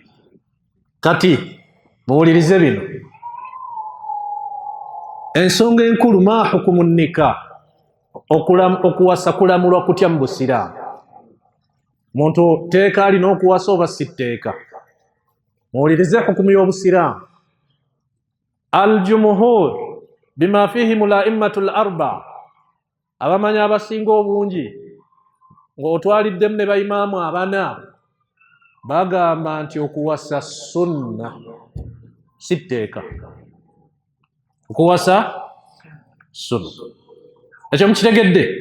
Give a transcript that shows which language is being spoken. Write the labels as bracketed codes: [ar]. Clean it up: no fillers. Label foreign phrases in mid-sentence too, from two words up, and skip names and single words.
[lg] Kati muwulirize bino ensonga enkulu [ar] ما حكم النكاح [lg] okuwasa kulamulwa kutya mu busiraamu. Muntu teeka alina okuwasa oba si tteeka? Muwulirize hukumu y'obusiraamu. [ar] الجمهور بما فيهم الأئمة الأربعة, [lg] abamanyi abasinga obungi ng'otwaliddemu ne bayimaamu abana bagamba nti okuwasa sunna si tteeka. Okuwasa sunna ekyo mukitegedde?